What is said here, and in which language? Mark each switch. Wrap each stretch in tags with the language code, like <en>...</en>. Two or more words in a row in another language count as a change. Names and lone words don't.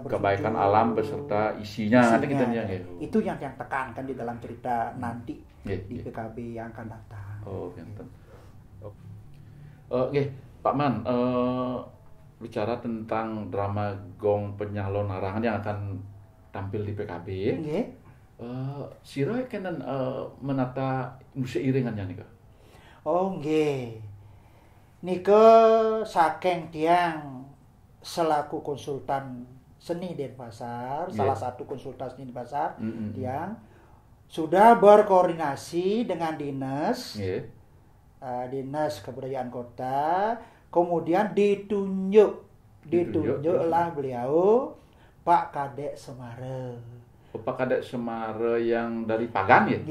<id>kebaikan alam beserta isinya. Itu yang tekankan di dalam cerita nanti di PKB yang akan datang. Oh, gitu. Oke, Pak Man, bicara tentang drama Gong Penyalon Arangan yang akan tampil di PKB.</id> <ban>Siro kenen</ban> <id>menata musik iringannya nih kak? Oh nggih,</id> <ban>nike saking tiang</ban> <id>selaku konsultan seni Denpasar, salah satu konsultan seni Denpasar, tiang sudah berkoordinasi dengan dinas kebudayaan kota, kemudian ditunjuklah beliau Pak Kadek Semara. Pak Kadek Semara yang dari Pagan ya?</id>